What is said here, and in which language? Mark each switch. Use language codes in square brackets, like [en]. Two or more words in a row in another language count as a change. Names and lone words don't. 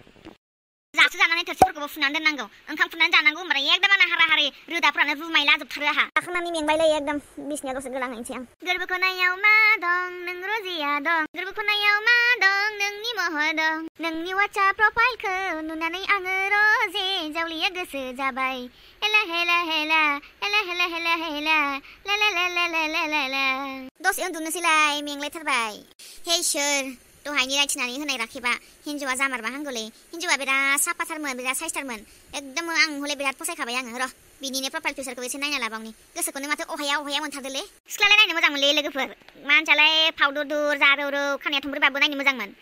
[brx] जासो जानानै थोरसिफोरखौबो फुनानै दोननांगौ ओंखाम खुरनानै जानांगौ होनबाथाय एकदम आंना हारा हारि रोदाफ्रानो रुमायलाजोबथारो आहा। जाखांनानै मेंबायलै एकदम बिसिनायाव दसे गोलांहैनोसै आं। गोरबो खनायाव मा दं नों रजिया दं गोरबो खनायाव मा दं नोंनि महर दं नोंनि वाट्सएप प्रफाइलखौ नुनानै आङो रजे जावलिया गोसो जाबाय। हेला हेला हेला हेला हेला हेला हेला ला ला ला ला ला ला ला ला। दसे उन्दुनोसैलाय मेंलायथारबाय। हे इसोर दहायनि रायथिनानै होनाय राखेबा हिन्जावा जामारबा हांगौलै। हिन्जावा बिराद साफाथारमोन बिराद साइसथारमोन एकदम आं हले बिराद फसायखाबाय आङो। र' बिनिनो [en] profile picture [brx] एसे नायना लाबावनि गोसोखौनो माथो अहाया मोनथारदोलै। सिख्लालाय नायनो मोजां मोनलै लोगोफोर मानसियालाय फावदुर जारौरौ खानाया थुंब्रैबाबो नायनो मोजां मोन।